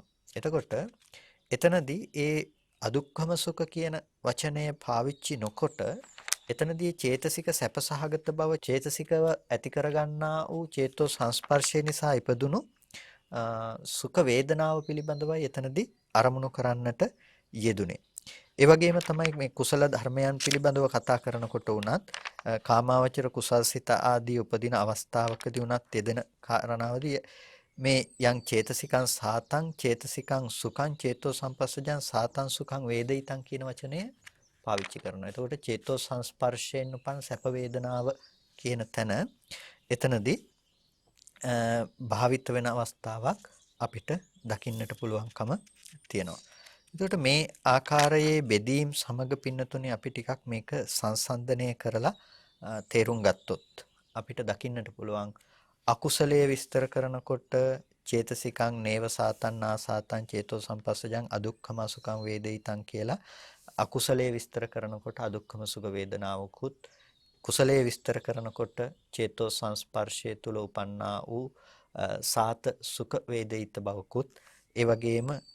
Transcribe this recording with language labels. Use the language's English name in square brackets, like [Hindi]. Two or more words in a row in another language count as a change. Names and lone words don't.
[Sinhala] එතකොට එතනදී ඒ අදුක්ඛම සුඛ කියන වචනය පාවිච්චි නොකොට එතනදී චේතසික සැපසහගත බව චේතසිකව ඇති කරගන්නා වූ චේතෝ සංස්පර්ශය නිසා ඉපදුණු සුඛ වේදනාව පිළිබඳවයි එතනදී අරමුණු කරන්නට යෙදුනේ. ඒ වගේම තමයි මේ කුසල ධර්මයන් පිළිබඳව කතා කරනකොට උනත් කාමාවචර කුසල්සිත ආදී උපදින අවස්ථාවකදී උනත් යෙදෙන කාරණාවදී මේ [Pali] යං චේතසිකං සාතං චේතසිකං සුඛං චේතෝ සම්පස්සජං සාතං සුඛං වේදිතං [Sinhala] කියන වචනය පාවිච්චි කරනවා. එතකොට චේතෝ සංස්පර්ශයෙන් උපන් සැප වේදනාව කියන තැන එතනදී භාවිත වෙන අවස්ථාවක් අපිට දකින්නට පුළුවන්කම තියෙනවා. එතකොට මේ ආකාරයේ බෙදීම් සමග පින්නතුනේ අපි ටිකක් මේක සංසන්දනය කරලා තේරුම් ගත්තොත් අපිට දකින්නට පුළුවන් අකුසලයේ විස්තර කරනකොට [Pali] චේතසිකං නේව සාතං නා සාතං චේතෝ සම්පස්සජං අදුක්ඛම සුඛං වේදිතං [Sinhala] කියලා අකුසලයේ විස්තර කරනකොට අදුක්ඛම සුඛ වේදනාවකුත් කුසලයේ විස්තර කරනකොට චේතෝ සංස්පර්ශය තුල උපන්නා වූ සාත සුඛ වේදිත බවකුත් ඒ වගේම